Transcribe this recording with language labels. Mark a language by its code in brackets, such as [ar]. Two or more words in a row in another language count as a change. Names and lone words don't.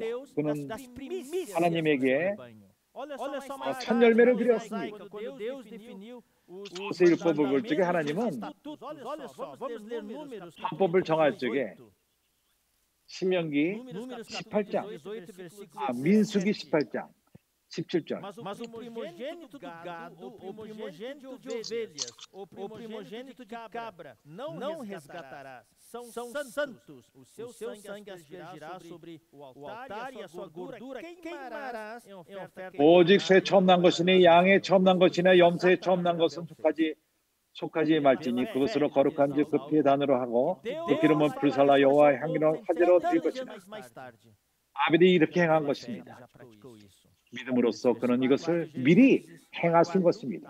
[ko] 그는 하나님에게 첫 열매를 드렸습니다. 모세 율법을 볼 적에 하나님은 헌법을 정할 적에 신명기 18장, 민수기 18장 17절. [pt] Mas o primogênito do gado, o primogênito de ovelhas, o primogênito de cabra, não resgatarás. São santos. O seu sangue aspergirás sobre o altar e a sua gordura queimarás em oferta. [ko] 오직 새 처음 난 것이니 양의 처음 난 것이나 염소의 처음 난 것은 속하지 말지니 그것으로 거룩한 즉 그 피의 단으로 하고 그 기름은 불살라 여호와의 향기로 화제로 드릴 것이다. 아벨이 이렇게 행한 것입니다. 믿음으로써 그는 이것을 미리 행하신 것입니다.